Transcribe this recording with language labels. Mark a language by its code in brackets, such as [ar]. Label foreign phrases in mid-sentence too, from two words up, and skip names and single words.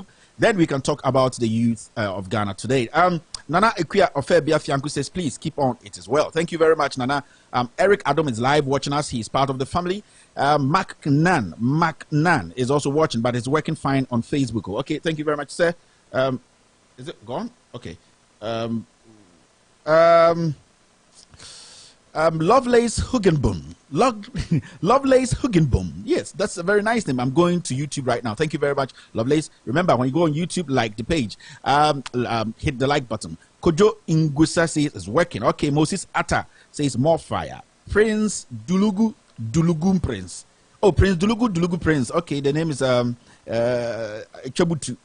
[en] Then we can talk about the youth of Ghana today. Nana Ekuya Ofebia Fianku says, please keep on it as well. Thank you very much, Nana. Eric Adam is live watching us. He's part of the family. Mac Nan is also watching, but is working fine on Facebook. Okay, thank you very much, sir. Is it gone? Okay. Lovelace Hugenboom. Lovelace Hugenboom. Yes, that's a very nice name. I'm going to YouTube right now. Thank you very much, Lovelace. Remember, when you go on YouTube, like the page. Hit the like button. Kojo Ingusa says it's working. Okay, Moses Atta says more fire. Prince Dulugu Prince. Oh, Prince Dulugu Prince. Okay, the name is Chabutu.